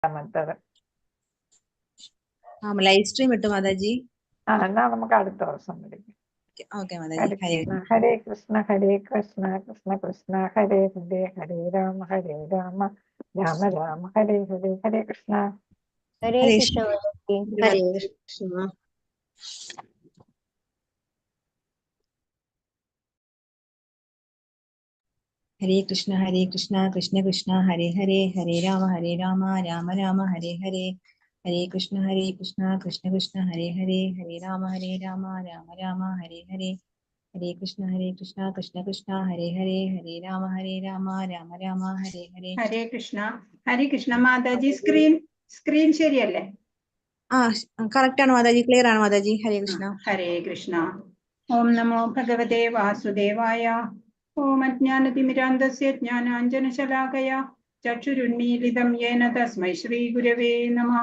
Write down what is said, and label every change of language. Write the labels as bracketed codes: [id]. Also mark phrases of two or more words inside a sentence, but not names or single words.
[ml] മറ്റത് [en] live stream [ml] ഇട്ടു മാതാജി. എന്നാ നമുക്ക് അടുത്ത ദിവസം വിളിക്കാം. ഓക്കെ മാതാജി. [sa] ഹരേ കൃഷ്ണ ഹരേ കൃഷ്ണ കൃഷ്ണ കൃഷ്ണ ഹരേ ഹരേ ഹരേ രാമ രാമ രാമ ഹരേ ഹരേ. ഹരേ കൃഷ്ണ. ഹരേ കൃഷ്ണ. ഹരേ കൃഷ്ണ. ഹരേ കൃഷ്ണ കൃഷ്ണ കൃഷ്ണ ഹരേ ഹരേ ഹരേ രാമ രാമ രാമ ഹരേ ഹരേ. ഹരേ കൃഷ്ണ കൃഷ്ണ കൃഷ്ണ ഹരേ ഹരേ ഹരേ രാമ രാമ രാമ ഹരേ ഹരേ. ഹരേ കൃഷ്ണ കൃഷ്ണ കൃഷ്ണ ഹരേ ഹരേ ഹരേ രാമ രാമ ഹരേ ഹരേ. ഹരേ കൃഷ്ണ [ml] മാതാജി. സ്ക്രീൻ ശരിയല്ലേ? കറക്റ്റ് ആണ് മാതാജി, ക്ലിയർ ആണ് മാതാജി. [sa] ഹരേ കൃഷ്ണ. ഹരേ കൃഷ്ണ. ഓം നമോ ഭഗവതേ വാസുദേവായ. ഓം അജ്ഞാനതിമിരാന്തസ്യ ജ്ഞാനാഞ്ജനശലാകയാ ചക്ഷുരുന്മീലിതം യേന തസ്മൈ ശ്രീ ഗുരവേ നമഃ.